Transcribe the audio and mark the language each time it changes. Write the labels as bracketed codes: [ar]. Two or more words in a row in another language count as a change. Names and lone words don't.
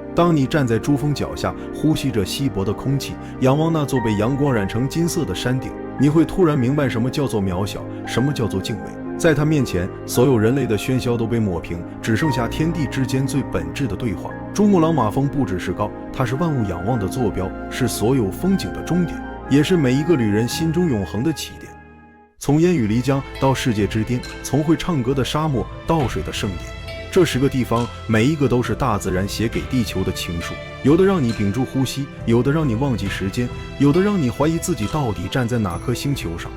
[zh] 當你站在珠峰腳下，呼吸着稀薄的空氣，仰望那座被陽光染成金色的山頂，你會突然明白什麼叫做渺小，什麼叫做敬畏。在他面前，所有人類的喧囂都被抹平，只剩下天地之間最本質的對話。珠穆朗瑪峰不只是高，它是萬物仰望的坐標，是所有風景的終點，也是每一個旅人心中永恆的起點。從煙雨漓江到世界之巔，從會唱歌的沙漠到水的聖殿，這10個地方，每一個都是大自然寫給地球的情書。有的讓你屏住呼吸，有的讓你忘記時間，有的讓你懷疑自己到底站在哪顆星球上。